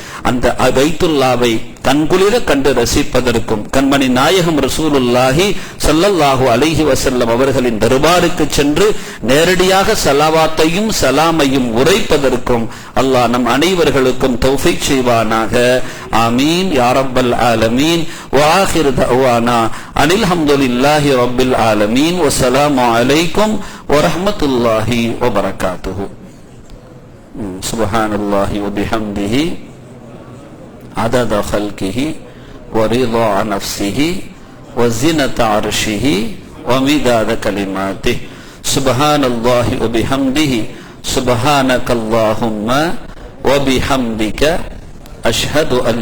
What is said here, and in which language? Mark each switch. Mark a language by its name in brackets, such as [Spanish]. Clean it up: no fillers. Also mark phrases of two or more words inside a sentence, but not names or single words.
[Tamil] அந்த பைத்துல்லாவை கண்குளிர கண்டு ரசிப்பதற்கும் கண்மணி நாயகம் [Arabic] رسول الله صلى الله عليه وسلم [Tamil] அவர்களின் தர்பாருக்கு சென்று நேரடியாக ஸலவாத்தையும் ஸலாமையும் உரைப்பதற்கும் அல்லாஹ் நம் அனைவர்களுக்கும் தௌஃபீக் செய்வானாக. [Arabic] آمين يا رب العالمين. وآخر دعوانا أن الحمد لله رب العالمين. والسلام عليكم ورحمة الله وبركاته. سبحان الله وبحمده عدد خلقه ورضا نفسه وزنة عرشه ومداد كلماته سبحان الله وبحمده سبحانك اللهم وبحمدك أشهد أن